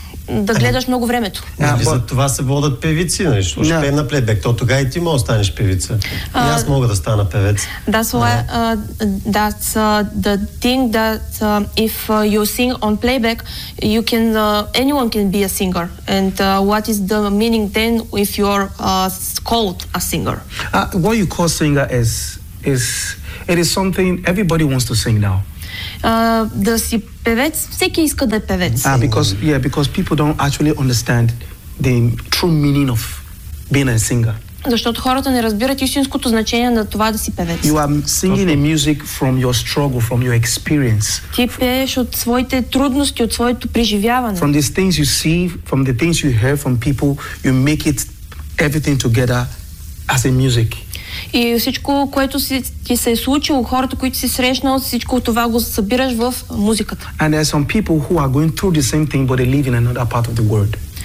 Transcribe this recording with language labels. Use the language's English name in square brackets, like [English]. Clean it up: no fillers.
[Bulgarian] да гледаш много времето. За това се водят певици, нещо. Ще пее на плейбек. То тогава и ти мога да станеш певица. И аз мога да стана певец. Да, [English] Слава, that's the thing that if you sing on playback, you can, anyone can be a singer. And what is the meaning then if you're called a singer? What you call singer is it is something everybody wants to sing now. [Bulgarian] Да си певец, всеки иска да е певец. [English] Because people don't actually understand the true meaning of being a singer. [Bulgarian] Защото хората не разбират истинското значение на това да си певец. [English] You are singing a music from your struggle, from your experience. [Bulgarian] Ти пееш от своите трудности, от своето преживяване. [English] From the things you see, from the things you hear from people, you make it everything together as a music. [Bulgarian] И всичко, което ти се е случило, хората, които си срещнал, всичко това го събираш в музиката. [English] And there are some people who are going through the same thing, but they live in another part of the world.